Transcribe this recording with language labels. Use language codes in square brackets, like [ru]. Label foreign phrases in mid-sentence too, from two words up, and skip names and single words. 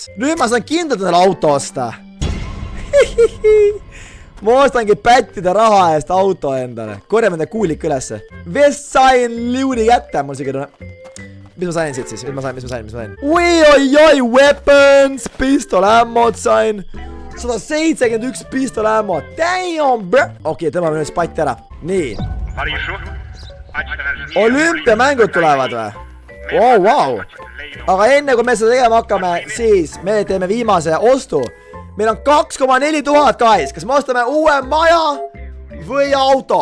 [et] Nüüd ma saan kindlalt endale auto osta. Ma ostangi pättide raha eest auto endale. Korjame enda kuulik ülesse. Vest sain liuni kätte. Mul siuke tunne. Mis ma sain siit siis? Mis ma sain? Oi, weapons. [en] Pistol ammod [et] sain. [en] 171 pistol ammo. Damn, bro. [et] Okei, tõmbame nüüd spatti ära. Nii. Olümpiamängud tulevad või? [en] Oh, wow. [et] Aga enne kui me seda tegema hakkame, siis me teeme viimase ostu. Meil on 2,4 tuhat, guys. Kas me ostame uue maja või auto?